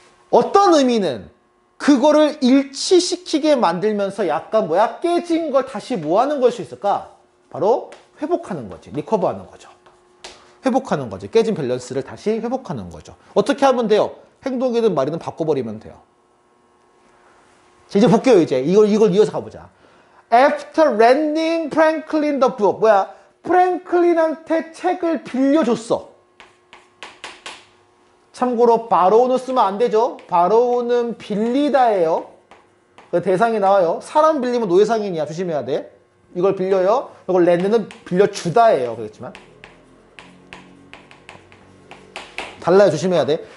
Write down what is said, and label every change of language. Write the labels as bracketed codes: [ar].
[ko] 어떤 의미는 그거를 일치시키게 만들면서 약간 뭐야? 깨진 걸 다시 뭐 하는 걸 수 있을까? 바로 회복하는 거지. 리커버하는 거죠. 회복하는 거지. 깨진 밸런스를 다시 회복하는 거죠. 어떻게 하면 돼요? 행동이든 말이든 바꿔버리면 돼요. 이제 볼게요, 이제. 이걸 이어서 가보자. [en] After lending Franklin the book. [ko] 뭐야? 프랭클린한테 책을 빌려줬어. 참고로 borrow는 쓰면 안 되죠. borrow는 빌리다예요. 그 대상이 나와요. 사람 빌리면 노예상인이야. 조심해야 돼. 이걸 빌려요. 이걸 lend는 빌려주다예요. 그렇지만 달라요. 조심해야 돼.